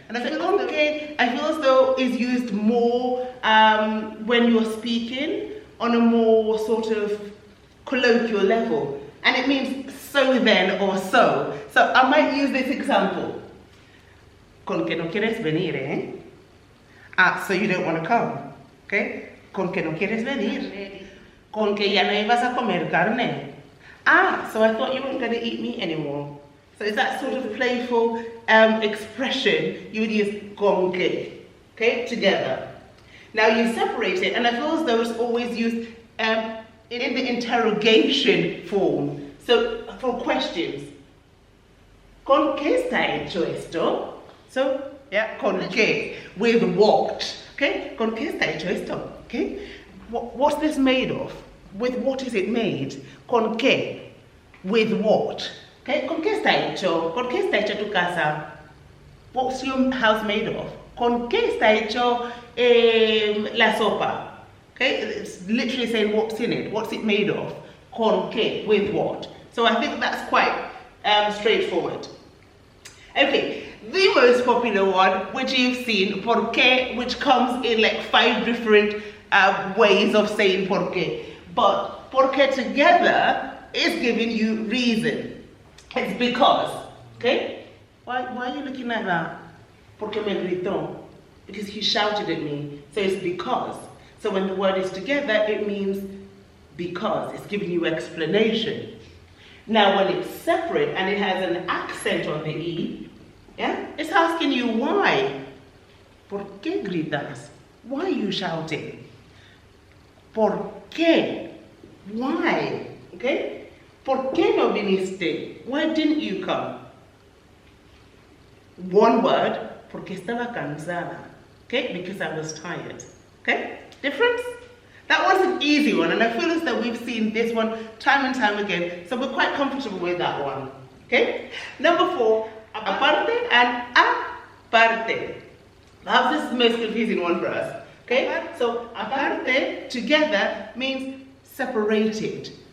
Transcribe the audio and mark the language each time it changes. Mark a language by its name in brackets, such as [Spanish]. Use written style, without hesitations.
[English] And I feel con que, I feel as though is used more when you're speaking on a more sort of colloquial level. And it means so then or so. So I might use this example. [Spanish] Con que no quieres venir, eh? [English] Ah, so you don't want to come. Okay? [Spanish] Con que no quieres venir. Con que ya no ibas a comer carne. [English] Ah, so I thought you weren't going to eat meat anymore. So it's that sort of playful expression you would use con que. Okay? Together. Now you separate it, and I feel as though it's always used in the interrogation form. So for questions, [Spanish] ¿con qué está hecho esto? [English] So yeah, [Spanish] ¿con qué? [English] With what? Okay, [Spanish] ¿con qué está hecho esto? [English] Okay, what's this made of? With what is it made? ¿Con qué? With what? [Spanish] Okay, ¿con qué está hecho? ¿Con qué está hecha tu casa? [English] What's your house made of? [Spanish] ¿Con qué está hecho la sopa? [English] Okay, it's literally saying what's in it, what's it made of, con qué, with what. So I think that's quite straightforward. Okay, the most popular one, which you've seen, por qué, which comes in like 5 different ways of saying por qué. But por qué together is giving you reason. It's because, okay? Why are you looking like that? [Spanish] Porque me gritó. [English] Because he shouted at me. So it's because. So when the word is together, it means because. It's giving you explanation. Now when it's separate and it has an accent on the E, yeah, it's asking you why. [Spanish] ¿Por qué gritas? [English] Why are you shouting? ¿Por qué? Why? Okay? [Spanish] ¿Por qué no viniste? [English] Why didn't you come? One word, [Spanish] porque estaba cansada. [English] Okay? Because I was tired. Okay? Difference? That was an easy one, and I feel as though we've seen this one time and time again, so we're quite comfortable with that one. Okay? Number 4, aparte and aparte. Perhaps this is the most confusing one for us. Okay? So aparte, together, means separated,